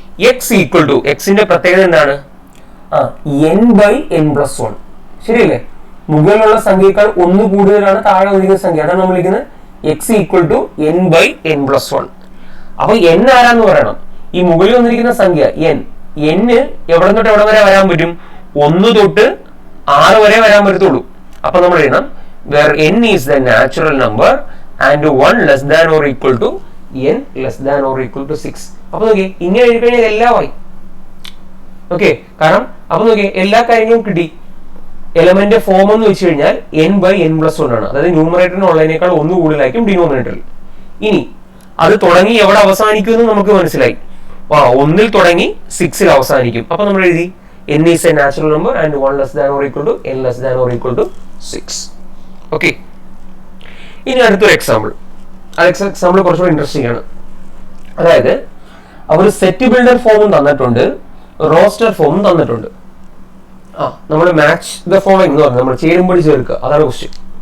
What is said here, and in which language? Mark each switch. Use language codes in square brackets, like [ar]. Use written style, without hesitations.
[ml] X equal to, എക്സിന്റെ പ്രത്യേകത എന്താണ്? n/n+1. ശരിയല്ലേ? മുകളിലുള്ള സംഖ്യയേക്കാൾ 1 കൂടുതലാണ് താഴെ വന്നിരിക്കുന്ന സംഖ്യ, അതാണ് നമ്മൾ വിളിക്കുന്നത് എക്സ് ഈക്വൽ ടു n/n+1. അപ്പൊ n ആരാന്ന് പറയണം? ഈ മുകളിൽ വന്നിരിക്കുന്ന സംഖ്യ n എവിടെ തൊട്ട് എവിടെ വരെ വരാൻ പറ്റും? 1 തൊട്ട് 6 വരെ വരാൻ പറ്റത്തുള്ളൂ. അപ്പൊ നമ്മൾ എഴുതണം [en] where n is the natural number and 1 less than or equal to n less than or equal to 6. [ml] അപ്പൊ നോക്കിയേ, ഇങ്ങനെ എഴുതി കഴിഞ്ഞാൽ എല്ലാമായി. ഓക്കെ, കാരണം അപ്പൊ നോക്കിയേ എല്ലാ കാര്യങ്ങളും കിട്ടി. എലമെന്റ് ഫോം എന്ന് വെച്ച് കഴിഞ്ഞാൽ n/n+1 ആണ്. അതായത് ന്യൂമറേറ്ററിന് ഉള്ളതിനേക്കാൾ 1 കൂടുതലായിരിക്കും ഡിനോമിനേറ്ററിൽ. ഇനി അത് തുടങ്ങി എവിടെ അവസാനിക്കുമെന്ന് നമുക്ക് മനസ്സിലായി. 1ൽ തുടങ്ങി 6ൽ അവസാനിക്കും. അപ്പൊ നമ്മൾ എഴുതി [en] n is a natural number and 1 less than or equal to n less than or equal to 6. [ml] Okay, ഇനി അടുത്തൊരു എക്സാമ്പിൾ. ആ എക്സാമ്പിൾ കുറച്ചുകൂടി ഇൻട്രസ്റ്റിംഗ് ആണ്. അതായത് അവർ സെറ്റ് ബിൽഡർ ഫോമും തന്നിട്ടുണ്ട്, റോസ്റ്റർ ഫോമും തന്നിട്ടുണ്ട്. നമ്മൾ മാച്ച് ദ ഫോളോയിങ് എന്ന് പറഞ്ഞു, നമ്മൾ ചേരുമ്പോൾ ചേർക്കുക, അതാണ് ക്വസ്റ്റ്യൻ.